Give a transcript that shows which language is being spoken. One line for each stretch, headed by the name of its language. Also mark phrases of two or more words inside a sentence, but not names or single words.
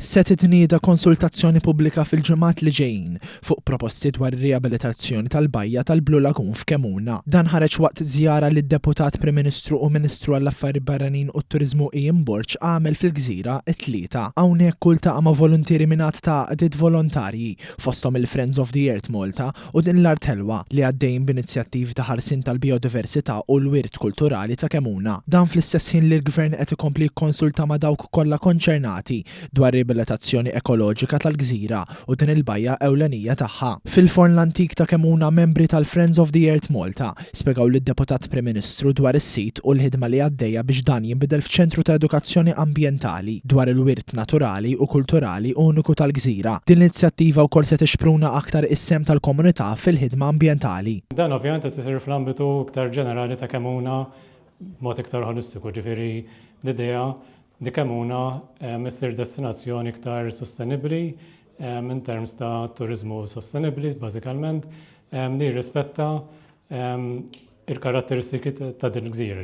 Maltese: Se titnieda konsultazzjoni pubblika fil-ġimgħat li ġejjin fuq proposti dwar ir-riabilitazzjoni tal-bajja tal-Blue Lagoon f'Kemuna. Dan ħareġ waqt żjara li d-Deputat Prim Ministru u Ministru għall-Affarijiet Barranin u t-Turiżmu Ian Burge għamel fil-Gżira t-tlieta. Hawnhekk kultaqa' ma' volontieri minn ta' għadiet volontarji fosthom il-Friends of the Earth Malta u din l-Art Helwa li għaddejjin b'inizjattivi ta' ħarsien tal-biodiversità u l-wirt kulturali ta' Kemuna. Dan fl-istess ħin li l-Gvern qed ikompli jikkonsulta ma' dawk kollha konċernati dwar riabilitazzjoni ekoloġika tal-Gżira u din il-bajja ewlenija tagħha. Fil-forn l-antik ta' Kemuna membri tal-Friends of the Earth Malta spjegaw lid-Deputat Prim Ministru dwar is-sit u l-ħidma li għaddejja biex dan jinbidel f'ċentru ta' edukazzjoni ambjentali dwar il-wirt naturali u kulturali uniku tal-Gżira. Din l-inizjattiva wkoll se tixpruna aktar is-sem tal-komunità fil-ħidma ambjentali. Dan ovvjament qed isir fl-ambitu iktar ġenerali ta' Kemuna mod iktar holistiku, ġifieri l-idea di Kemuna issir destinazzjoni iktar sostenibbli
English: in terms
Maltese: ta' turizmu sostenibbli bażikalment li jirrispetta il-karatteristiki ta' din il-gżira.